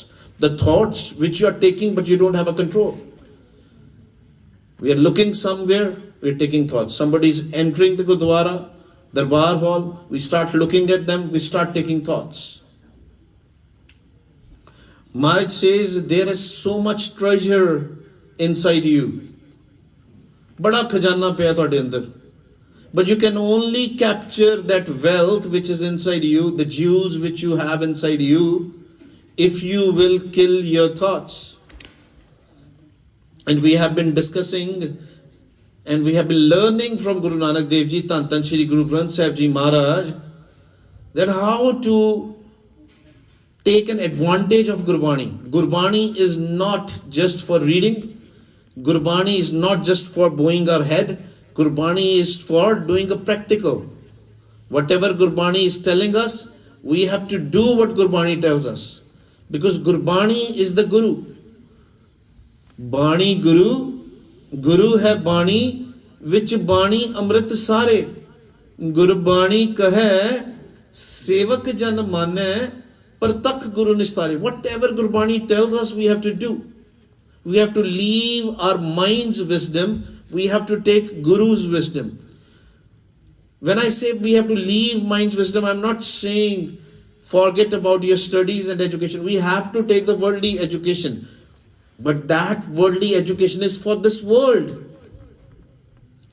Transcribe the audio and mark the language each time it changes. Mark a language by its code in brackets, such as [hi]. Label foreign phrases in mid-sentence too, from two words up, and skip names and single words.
[en] The thoughts which you are taking but you don't have a control. We are looking somewhere, we are taking thoughts. Somebody is entering the Gurdwara, Darbar Hall, we start looking at them, we start taking thoughts. Maharaj says there is so much treasure inside you. [pa] ਬੜਾ ਖਜ਼ਾਨਾ ਪਾਇਆ ਤੋਡੇ ਅੰਦਰ. [en] But you can only capture that wealth which is inside you, the jewels which you have inside you, if you will kill your thoughts. And we have been discussing and we have been learning from Guru Nanak Dev Ji, Tan Shri Guru Granth Sahib Ji Maharaj, that how to take an advantage of Gurbani. Gurbani is not just for reading. Gurbani is not just for bowing our head. Gurbani is for doing a practical. Whatever Gurbani is telling us, we have to do what Gurbani tells us. Because Gurbani is the Guru. [pa] ਬਾਣੀ ਗੁਰੂ ਗੁਰੂ ਹੈ ਬਾਣੀ ਵਿਚਿ ਬਾਣੀ ਅੰਮ੍ਰਿਤੁ ਸਾਰੇ. ਗੁਰਬਾਣੀ ਕਹੈ ਸੇਵਕੁ ਜਨੁ ਮਾਨੈ ਪਰਤਖਿ ਗੁਰੂ ਨਿਸਤਾਰੇ. [en] Whatever Gurbani tells us, we have to do. We have to leave our mind's wisdom. We have to take Guru's wisdom. When I say we have to leave mind's wisdom, I'm not saying forget about your studies and education. We have to take the worldly education. But that worldly education is for this world.